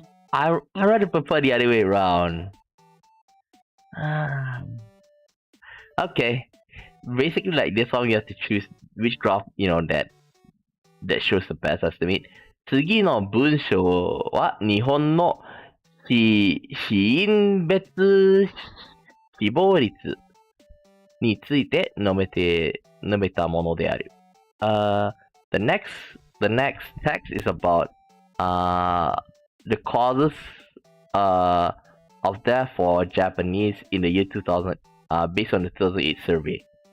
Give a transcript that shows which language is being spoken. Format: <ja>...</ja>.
<en>I rather prefer the other way around. Okay. Basically, like this one, you have to choose which graph that shows the best estimate.</en> <ja>次の文章は日本の死因別死亡率について述べたものである。</ja> <en>The next text is about the causes of death for Japanese in the year 2000 based on the 2008 survey.</en>